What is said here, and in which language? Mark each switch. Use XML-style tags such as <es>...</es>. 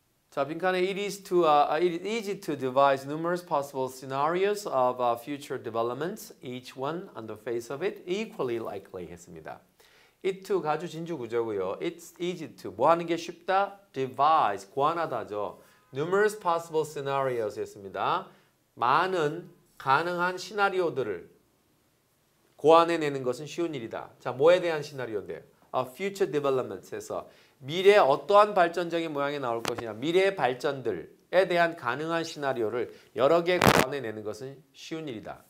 <ko>자, 빈칸에</ko> <en>it is easy to devise numerous possible scenarios of future developments, each one on the face of it equally likely</en> <ko>했습니다. it to 가주 진주 구조고요.</ko> <en>It's easy to</en> <ko>뭐 하는 게 쉽다? devise 고안하다죠.</ko> <en>numerous possible scenarios 했습니다.</en> <ko>많은 가능한 시나리오들을 고안해내는 것은 쉬운 일이다. 자, 뭐에 대한 시나리오인데요?</ko> <en>future developments</en> <ko>에서 미래에 어떠한 발전적인 모양이 나올 것이냐. 미래의 발전들에 대한 가능한 시나리오를 여러 개 고안해내는 것은 쉬운 일이다.</ko>